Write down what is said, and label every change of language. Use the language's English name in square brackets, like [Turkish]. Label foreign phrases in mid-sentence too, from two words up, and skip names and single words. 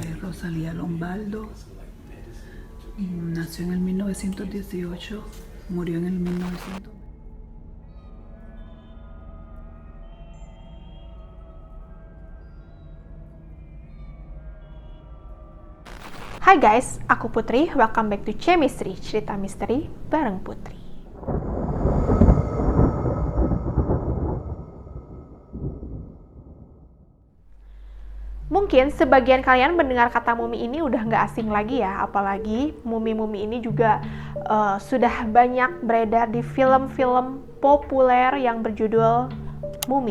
[Spanish] Rosalía Lombardo. Nació en el 1918, murió en el 1900. [Indonesian] Hai guys, aku Putri, [English] welcome back to Chemistry, [Indonesian] cerita misteri bareng Putri. Mungkin sebagian kalian mendengar kata mumi ini udah nggak asing lagi ya, apalagi mumi-mumi ini juga sudah banyak beredar di film-film populer yang berjudul Mumi.